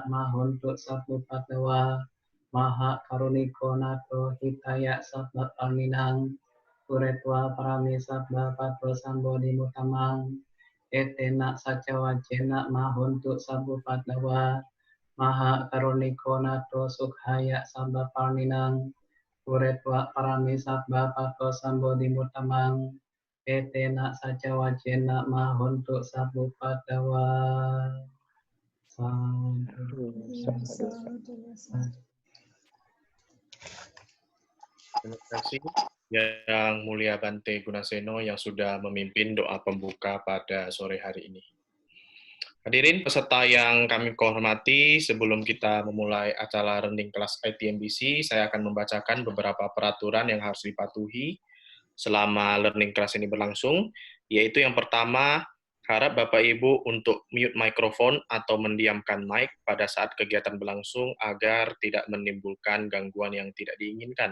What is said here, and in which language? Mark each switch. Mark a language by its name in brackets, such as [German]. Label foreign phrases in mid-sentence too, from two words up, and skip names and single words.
[Pali] mahuntu sabupatawa maha karuniko nato hitaya sapapaninang puretwa parami sabba pato sambo timutamang etena saca wajena mahuntu sabupatawa maha karuniko nato sukhaya sabba paninang Puretwa parami sabba pato sambo dimutamang etena saca wajena mahuntu sabu padawa. [Indonesian] Terima kasih Yang Mulia Bante Gunaseno yang sudah memimpin doa pembuka pada sore hari ini. Hadirin peserta yang kami hormati, sebelum kita memulai acara Learning Class ITMBC, saya akan membacakan beberapa peraturan yang harus dipatuhi selama Learning Class ini berlangsung, yaitu yang pertama, harap Bapak Ibu untuk mute mikrofon atau mendiamkan mic pada saat kegiatan berlangsung agar tidak menimbulkan gangguan yang tidak diinginkan.